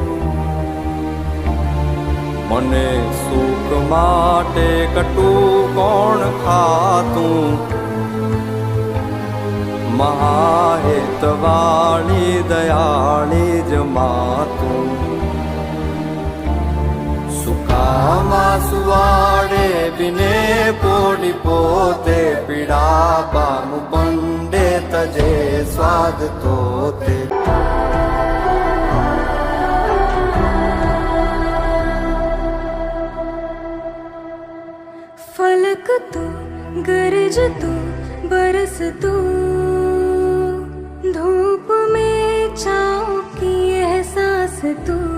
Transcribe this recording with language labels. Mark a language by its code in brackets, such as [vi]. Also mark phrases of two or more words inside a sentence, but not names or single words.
[gu] મને સુખ માટે કટું કોણ ખાતું, મહાહેતવાળી દયાળી જ માતું. સુકામાં સુવાડે બિને પોડી પોતે, પીડા પામ પંડે તજે સ્વાદ તોતે. [hi] फलक तू गरज तू बरस तू, धूप में छाँव की एहसास तू.